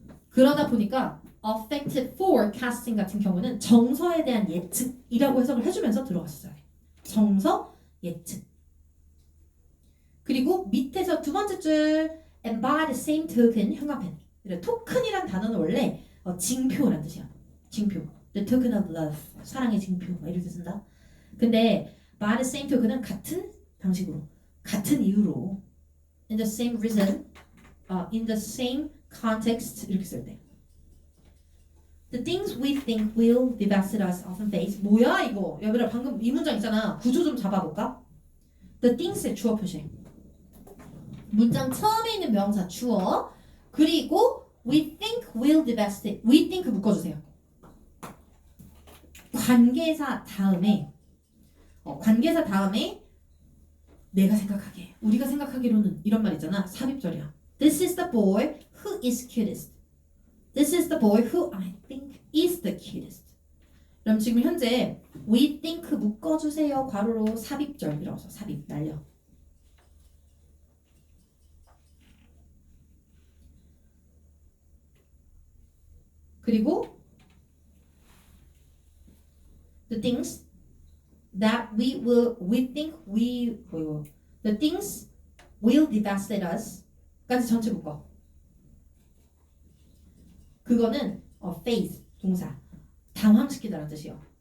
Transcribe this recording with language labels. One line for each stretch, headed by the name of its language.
Korean: 그러다 보니까 affective forecasting 같은 경우는 정서에 대한 예측이라고 해석을 해주면서 들어갔어요. 정서, 예측. 그리고 밑에서 두 번째 줄
English: and by the same token
Korean: 현관펜. 토큰이란 단어는 원래 징표란 뜻이야. 징표.
English: The token of love.
Korean: 사랑의 징표. 이렇게 쓴다. 근데
English: by the same token
Korean: 은 같은 방식으로, 같은 이유로
English: in the same reason, in the same context
Korean: 이렇게 쓸 때.
English: The things we think will devastate us often face.
Korean: 뭐야 이거? 얘들아 방금 이 문장 있잖아. 구조 좀 잡아볼까? The things의 주어 표시. 문장 처음에 있는 명사 주어. 그리고
English: we think will devastate.
Korean: we think 묶어주세요. 관계사 다음에 관계사 다음에 내가 생각하기에 우리가 생각하기로는 이런 말 있잖아. 삽입절이야.
English: This is the boy who is cutest. This is the boy who I think is the cutest.
Korean: 그럼 지금 현재 we think 묶어주세요. 괄호로 삽입절이라고 써. 삽입 날려. 그리고
English: the things that we think the things will devastate us
Korean: 까지 전체 묶어. 그거는 faith 동사 당황시키다라는 뜻이요.